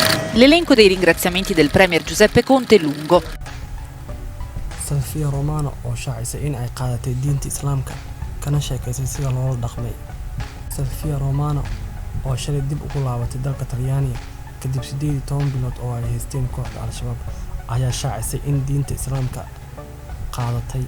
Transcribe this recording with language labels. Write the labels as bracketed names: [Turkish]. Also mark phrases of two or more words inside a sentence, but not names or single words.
[Italian] L'elenco dei ringraziamenti del premier Giuseppe Conte è lungo. [Somali] Silvia Romano oo shaacisay in ay qaadatay diinta Islaamka kana sheekaysay sida loola dhaqmay. Silvia Romano oo shalay dib ugu laabatay dalka Talyaaniga kadib 18 bilood oo ay haysteen kooxda Al-Shabaab ayaa shaacisay in diinta Islaamka qaadatay.